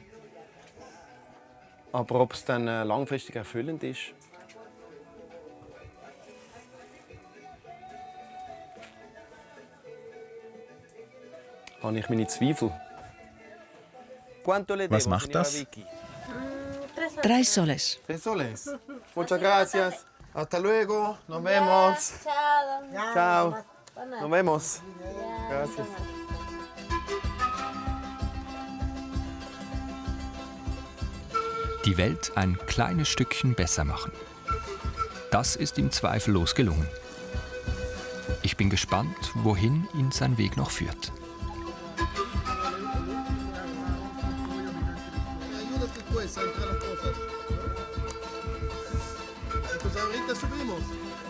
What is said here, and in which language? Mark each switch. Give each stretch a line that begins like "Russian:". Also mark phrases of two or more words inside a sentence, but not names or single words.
German: Aber ob es dann langfristig erfüllend ist, habe ich meine Zweifel. Was macht das?
Spanish: 3 soles. 3 soles. Muchas gracias. Hasta luego. Nos vemos. Ciao. Nos vemos. Gracias.
German: Die Welt ein kleines Stückchen besser machen. Das ist ihm zweifellos gelungen. Ich bin gespannt, wohin ihn sein Weg noch führt.
Spanish: Pues ahorita subimos.